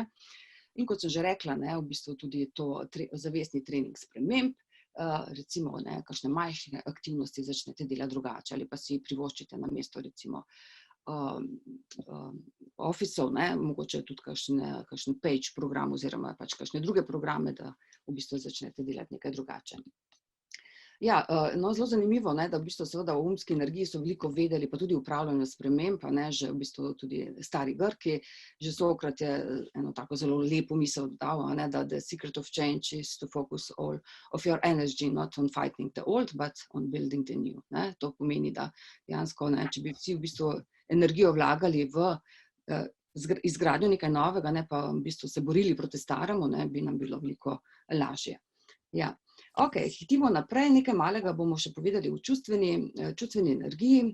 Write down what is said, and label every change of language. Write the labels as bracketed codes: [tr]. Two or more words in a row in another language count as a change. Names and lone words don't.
[sl] In kot sem že rekla, v bistvu tudi to zavestni trening sprememb, recimo, kakšne majhne aktivnosti začnete delati drugače ali pa si privoščite na mesto, recimo, Office-ov, mogoče tudi kakšen page program oziroma pač kakšne druge programe, da v bistvu začnete delati nekaj drugače. Ja, zelo zanimivo, da v bistvu seveda o umski energiji so veliko vedeli, pa tudi upravljanju sprememb, že v bistvu tudi stari Grki, že Sokrat je eno tako zelo lepo misel dal, da [en] the secret of change is to focus all of your energy not on fighting the old, but on building the new. [sl] To pomeni, da dejansko, če bi vsi v bistvu energijo vlagali v izgradnjo nekaj novega, ne pa v bistvu se borili proti staremu, ne, bi nam bilo veliko lažje. Ja. Ok, hitimo naprej, nekaj malega bomo še povedali o čustveni energiji.